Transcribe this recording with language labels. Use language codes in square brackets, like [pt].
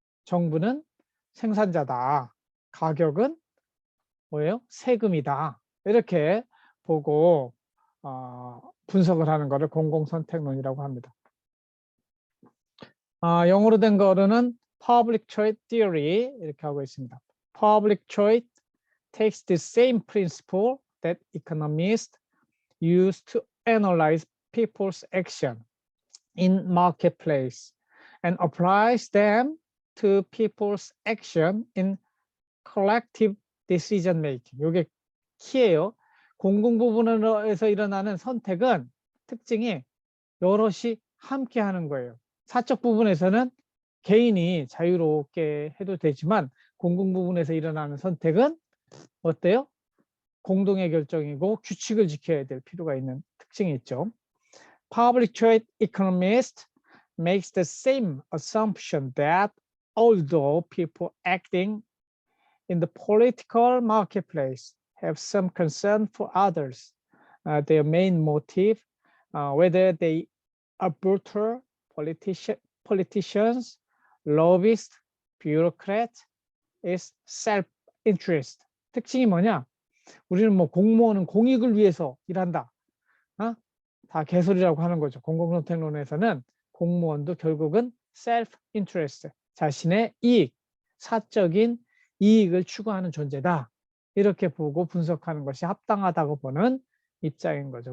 [ko] 정부는 생산자다. 가격은 뭐예요? 세금이다. 이렇게 보고 분석을 하는 것을 공공선택론이라고 합니다. 영어로 된 거로는 Public Choice Theory 이렇게 하고 있습니다. [en] Public Choice takes the same principle that economists use to analyze people's action in marketplace and applies them to people's action in collective decision making. [ko] 이게 키예요. 공공 부분에서 일어나는 선택은 특징이 여럿이 함께 하는 거예요. 사적 부분에서는 개인이 자유롭게 해도 되지만 공공 부분에서 일어나는 선택은 어때요? 공동의 결정이고 규칙을 지켜야 될 필요가 있는 특징이 있죠. [en] Public choice economist makes the same assumption that although people acting in the political marketplace have some concern for others, their main motive, whether they are brutal politicians, lobbyists, bureaucrats, is self-interest. [ko] 특징이 뭐냐? 우리는 뭐 공무원은 공익을 위해서 일한다. 다 개소리라고 하는 거죠. 공공선택론에서는 공무원도 결국은 self-interest, 자신의 이익, 사적인 이익을 추구하는 존재다. 이렇게 보고 분석하는 것이 합당하다고 보는 입장인 거죠.